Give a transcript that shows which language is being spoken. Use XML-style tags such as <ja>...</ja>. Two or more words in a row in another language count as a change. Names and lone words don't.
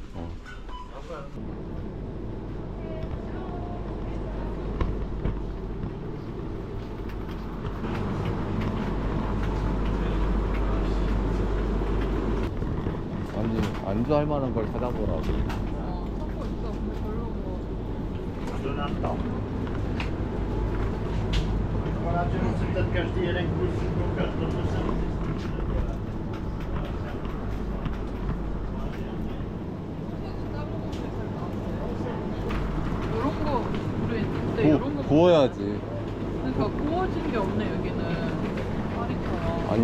<ko>아니 안주할 만한 걸 찾아보라고. 찾고 있어. 근데 별로 뭐.</ko> <fr>Peut-être que je dirais que vous</fr> <ko>이런 거 모르겠는데 이런 거 구워야지. 그러니까 구워진 게 없네 여기는 파리처럼.</ko>